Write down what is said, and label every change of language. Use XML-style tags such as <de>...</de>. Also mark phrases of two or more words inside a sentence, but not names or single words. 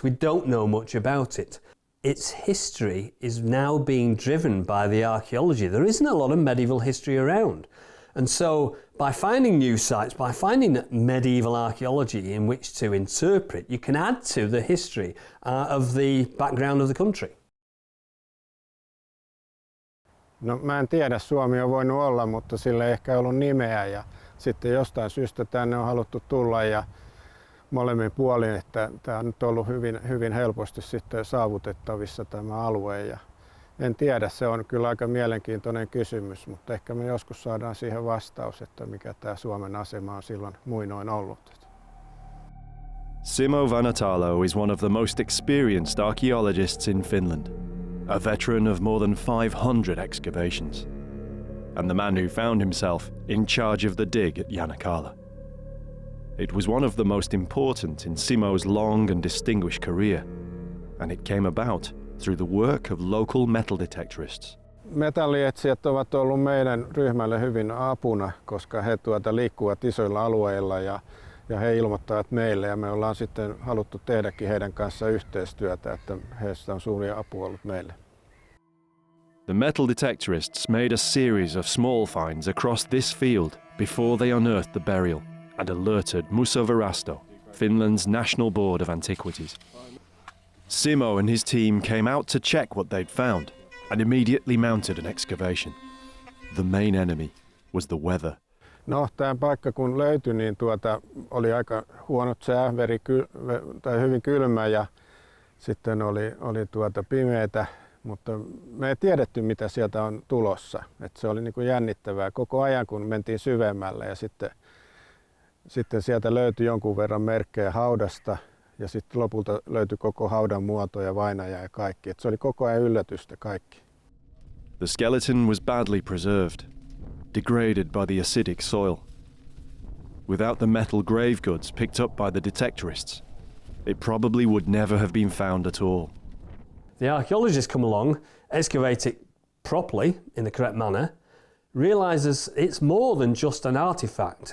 <en>We don't know much about it. Its history is now being driven by the archaeology. There isn't a lot of medieval history around. And so by finding new sites, by finding medieval archaeology in which to interpret, you can add to the history of the background of the country.</en> <fi>No mä en tiedä, Suomi on voinut olla, mutta sillä ei ehkä ollut nimeä ja sitten jostain syystä tänne on haluttu tulla ja molemmin puolin, että tämä on nyt ollut hyvin helposti sitten saavutettavissa tämä alue ja en tiedä, se on kyllä aika mielenkiintoinen kysymys, mutta ehkä me joskus saadaan siihen vastaus, että mikä tämä Suomen asema on silloin muinoin ollut.</fi> <en>Simo Vanhatalo is one of the most experienced archaeologists in Finland, a veteran of more than 500 excavations, and the man who found himself in charge of the dig at Janakala. It was one of the most important in Simo's long and distinguished career, and it came about through the work of local metal detectorists.</en> <fi>Metallietsijät ovat olleet meidän ryhmälle hyvin apuna, koska he liikkuvat isoilla alueilla ja he ilmoittavat meille ja me ollaan sitten haluttu tehdäkin heidän kanssa yhteistyötä, että heistä on suuri apu ollut meille.</fi> <en>The metal detectorists made a series of small finds across this field before they unearthed the burial and alerted Museovirasto, Finland's National Board of Antiquities. Simo and his team came out to check what they'd found and immediately mounted an excavation. The main enemy was the weather.</en> <fi>No, tämä paikka kun löytyi, niin oli aika huonot sää, hyvin kylmä ja sitten oli pimeätä, mutta me ei tiedetty mitä sieltä on tulossa. Et se oli niin kuin jännittävää koko ajan kun mentiin syvemmälle ja sitten sieltä löytyi jonkun verran merkkejä haudasta ja sitten lopulta löytyi koko haudan muoto ja vainaja ja kaikki. Et se oli koko ajan yllätystä kaikki.</fi> <en>The skeleton was badly preserved, degraded by the acidic soil. Without the metal grave goods picked up by the detectorists, it probably would never have been found at all. The archaeologists come along, excavate it properly, in the correct manner, realises it's more than just an artefact.</en>